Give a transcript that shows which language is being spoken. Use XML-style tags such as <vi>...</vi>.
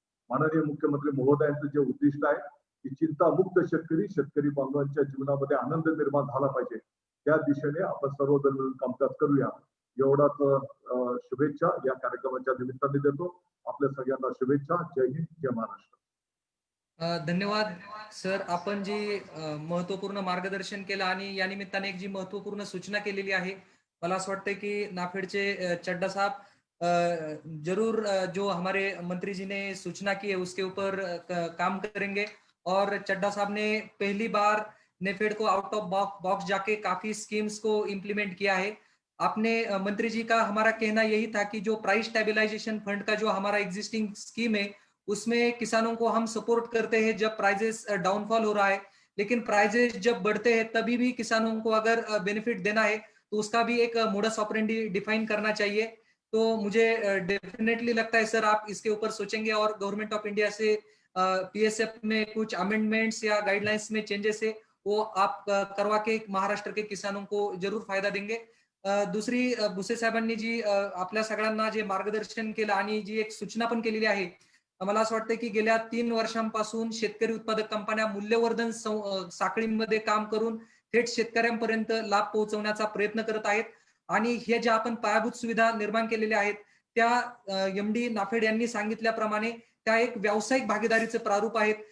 <mr>माननीय मुख्यमंत्री महोदयांचं जे उद्दिष्ट आहे की चिंतामुक्त शेतकरी बांधवांच्या जीवनामध्ये आनंद निर्माण झाला पाहिजे त्या दिशेने आपण सर्वजण मिळून कामकाज करूया. एवढाच शुभेच्छा या कार्यक्रमाच्या निमित्ताने देतो. आपल्या सगळ्यांना शुभेच्छा. जय हिंद, जय महाराष्ट्र. धन्यवाद सर. आपण जी महत्वपूर्ण मार्गदर्शन केलं आणि या निमित्ताने एक जी महत्वपूर्ण सूचना केलेली आहे मला असं वाटतं की नाफेडचे</mr> <hi>चड्डा साहब जरूर जो हमारे मंत्री जी ने सूचना की है उसके ऊपर काम करेंगे। और चड्डा साहब ने पहली बार नेफेड को आउट ऑफ बॉक्स जाके काफी स्कीम्स को इम्प्लीमेंट किया है। आपने मंत्री जी का हमारा कहना यही था कि जो प्राइस स्टेबलाइजेशन फंड का जो हमारा एग्जिस्टिंग स्कीम है उसमें किसानों को हम सपोर्ट करते हैं जब प्राइजेस डाउनफॉल हो रहा है, लेकिन प्राइजेस जब बढ़ते हैं तभी भी किसानों को अगर बेनिफिट देना है तो उसका भी एक मोडस ऑपरेंडी डिफाइन करना चाहिए। तो मुझे डेफिनेटली लगता है सर आप इसके ऊपर सोचेंगे और गवर्नमेंट ऑफ इंडिया से पीएसएफ में कुछ अमेंडमेंट्स या गाइडलाइंस में चेंजेस है वो आप करवा के महाराष्ट्र के किसानों को जरूर फायदा देंगे।</hi> <mr>दुसरी भुसे साहेबांनी जी आपल्या सगळ्यांना जे मार्गदर्शन केलं आणि जी एक सूचना पण केलेली आहे, मला असं वाटतं की गेल्या 3 वर्षांपासून शेतकरी उत्पादक कंपन्या मूल्यवर्धन साखळीमध्ये काम करून थेट शेतकऱ्यांपर्यंत लाभ पोहोचवण्याचा प्रयत्न करत आहेत आणि हे ज्या आपण पायाभूत सुविधा निर्माण केलेल्या आहेत त्या एमडी नाफेड यांनी सांगितल्याप्रमाणे त्या एक व्यावसायिक भागीदारीचे प्रारूप आहेत।</mr>